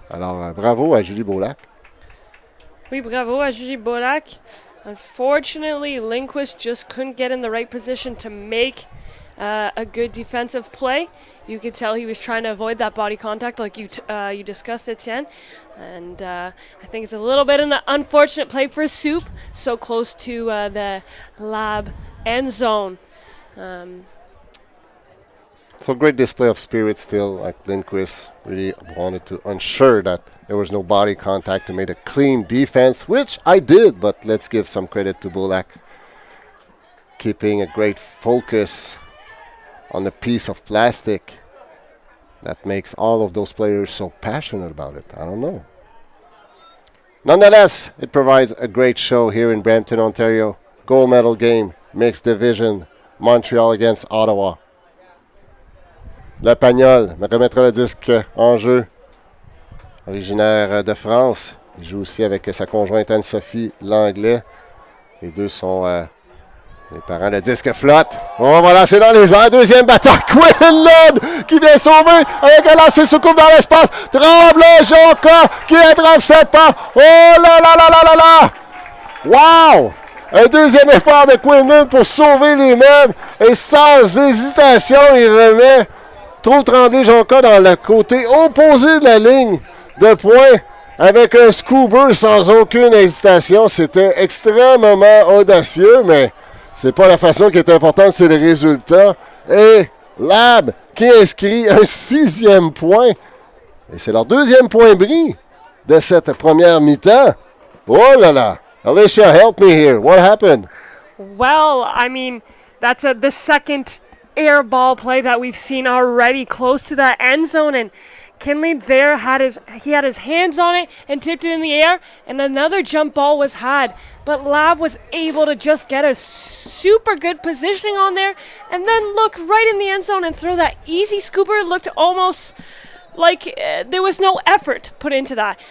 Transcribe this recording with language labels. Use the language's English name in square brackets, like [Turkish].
[French] Alors bravo à Julie Beaulac. Oui, bravo à Julie Beaulac. [English] Unfortunately, Lindquist just couldn't get in the right position to make a good defensive play. You could tell he was trying to avoid that body contact like you discussed, Etienne. And I think it's a little bit of an unfortunate play for Soup, so close to the Lab end zone. So great display of spirit still, like Lindquist really wanted to ensure that there was no body contact and made a clean defense, which I did, but let's give some credit to Beaulac. Keeping a great focus on the piece of plastic that makes all of those players so passionate about it. I don't know. Nonetheless, it provides a great show here in Brampton, Ontario. Gold medal game, mixed division, Montreal against Ottawa. [French] Le Pagnol me remettra le disque en jeu. Originaire de France. Il joue aussi avec sa conjointe Anne-Sophie Langlais. Les deux sont Les parents, le disque flotte. On va lancer dans les airs. Deuxième bataille. Quinlan qui vient sauver avec un lancer sous coupe dans l'espace. Tremblay, Jonca qui attrape cette part. Oh là là là là là là! Wow! Un deuxième effort de Quinlan pour sauver les meubles. Et sans hésitation, il remet Tremblay, Jonca dans le côté opposé de la ligne de points. Avec un scuba sans aucune hésitation. C'était extrêmement audacieux, mais c'est pas la façon qui est importante, c'est le résultat. Et Lab qui inscrit un 6e point. Et c'est leur 2e point bris de cette première mi-temps. Oh là là! [English] Alicia, help me here. What happened? Well, I mean, that's the second air ball play that we've seen already close to that end zone. And Kinley there had his hands on it and tipped it in the air, and another jump ball was had. But Lab was able to just get a super good positioning on there and then look right in the end zone and throw that easy scooper. It looked almost like there was no effort put into that.